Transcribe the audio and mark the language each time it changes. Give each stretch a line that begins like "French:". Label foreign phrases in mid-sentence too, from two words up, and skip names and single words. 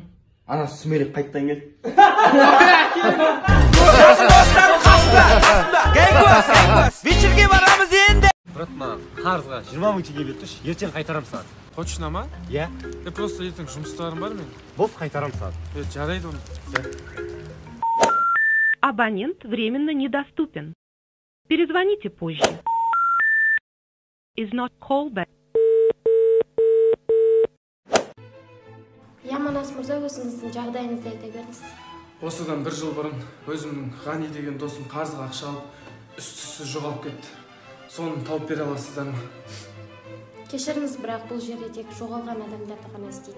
Kazakh: Ана сүмелек қайттан кел. Вечерге барамыз енді. Брат, маған қарызға 20 000 теңге беріп тұршы, ертең қайтарам саған. Точно ма? Иә. Просто ертең жұмыстарым бар мен. Болды, қайтарам саған. Жарайды оны.
Russian: Абонент временно недоступен. Перезвоните позже.
English: Is not callback.
Kazakh: Яманас мырза, өзіңіздің жағдайыңызды айта беріңіз. Осыдан 1 жыл бұрын өзімнің Ғани деген досым қарызға ақша алып, үсті-түссіз жоғалып кетті. Соны тауып бере аласыздар ма? Кешіріңіз, бірақ бұл жерде тек жоғалған адамдарды ғана іздейді.